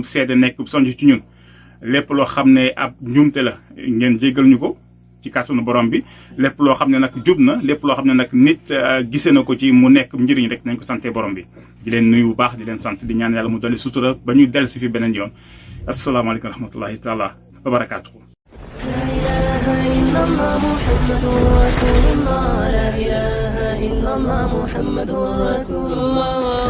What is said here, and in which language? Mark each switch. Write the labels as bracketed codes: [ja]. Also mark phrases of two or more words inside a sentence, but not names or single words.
[wo] seede nekk sonj ci ñun lépp loo xam ne ab njuumte la ngeen jéggal ñu ko ci kàttanu borom bi lépp loo xam ne nag jub na lépp loo xam ne nag nit gisee na ko ci mu nekk njëriñ rek nañ ko sante borom bi di leen nuyu bu baax di leen sant di ñaan yàlla mu dolli sutura ba ñu dellu si fi beneen yoon [ar] السلام عليكم و رحمة الله تعالى و بركاته. لا إله إلا الله محمد رسول الله لا إله إلا الله محمد رسول الله